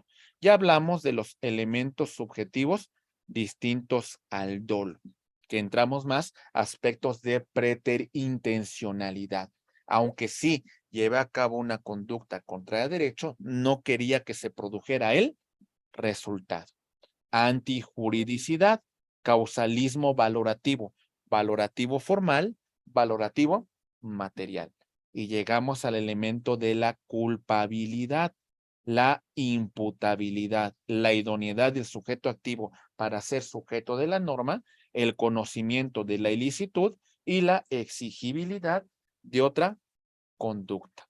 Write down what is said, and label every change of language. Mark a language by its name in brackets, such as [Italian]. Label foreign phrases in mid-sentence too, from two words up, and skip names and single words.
[Spanish] Ya hablamos de los elementos subjetivos distintos al dolo, que entramos más aspectos de preterintencionalidad. Aunque sí lleve a cabo una conducta contra el derecho, no quería que se produjera el resultado. Antijuridicidad, causalismo valorativo, valorativo formal, valorativo material. Y llegamos al elemento de la culpabilidad, la imputabilidad, la idoneidad del sujeto activo para ser sujeto de la norma, el conocimiento de la ilicitud y la exigibilidad de otra conducta.